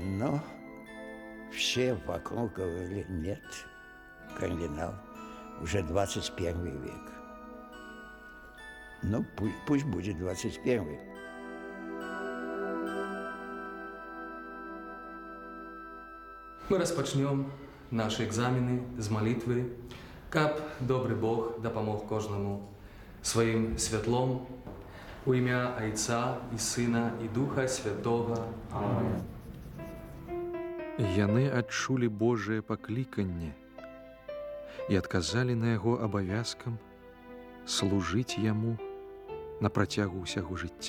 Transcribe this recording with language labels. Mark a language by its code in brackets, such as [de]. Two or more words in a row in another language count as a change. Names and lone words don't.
[ru] Но все вокруг говорили, нет, кардинал, уже 21 век. Ну, пусть будет 21. [be] Мы распачнем наши экзамены з молитвы, каб добрый Бог дапамог кожнаму своим святлом у ім'я Айца і Сына і Духа Святого. [ru] Аминь. [be] Яны адчулі Божие пакліканне і адказалі на яго абавязкам служыць яму на працягу ўсяго жыцця.